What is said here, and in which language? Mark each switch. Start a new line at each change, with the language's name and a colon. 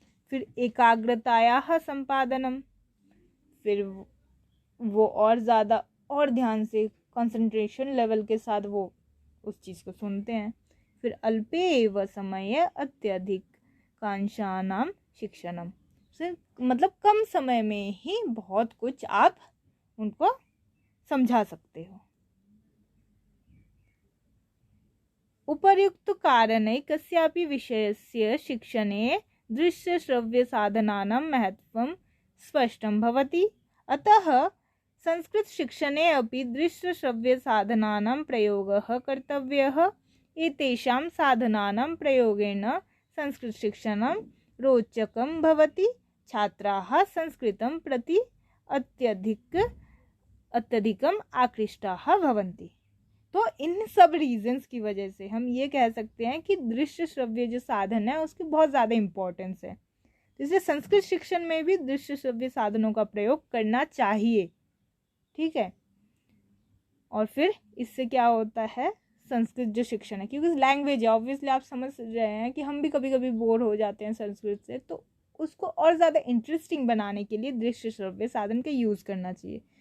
Hindi: फिर
Sanskrit: एकाग्रताया संपादनम,
Hindi: फिर वो और ज़्यादा और ध्यान से कंसंट्रेशन लेवल के साथ वो उस चीज़ को सुनते हैं। फिर
Sanskrit: अल्पे एव समय अत्यधिक कांक्षानाम शिक्षणम,
Hindi: मतलब कम समय में ही बहुत कुछ आप उनको समझा सकते हो।
Sanskrit: उपर्युक्त कारणे कस्यापि विषयस्य शिक्षणे दृश्य श्रव्य साधनानां महत्वं स्पष्टं भवति। अतः संस्कृत शिक्षणे अपि दृश्य श्रव्य साधनानां प्रयोगः कर्तव्यः। एतेषां साधनानां प्रयोगेण संस्कृत शिक्षणं रोचकं भवति, छात्राः संस्कृतं प्रति अत्यधिकम् आकृष्टाः भवन्ति।
Hindi: तो इन सब रीजंस की वजह से हम ये कह सकते हैं कि दृश्य श्रव्य जो साधन है उसकी बहुत ज़्यादा इम्पोर्टेंस है। इसलिए संस्कृत शिक्षण में भी दृश्य श्रव्य साधनों का प्रयोग करना चाहिए, ठीक है। और फिर इससे क्या होता है, संस्कृत जो शिक्षण है, क्योंकि लैंग्वेज है, ऑब्वियसली आप समझ रहे हैं कि हम भी कभी कभी बोर हो जाते हैं संस्कृत से, तो उसको और ज़्यादा इंटरेस्टिंग बनाने के लिए दृश्य श्रव्य साधन का यूज़ करना चाहिए।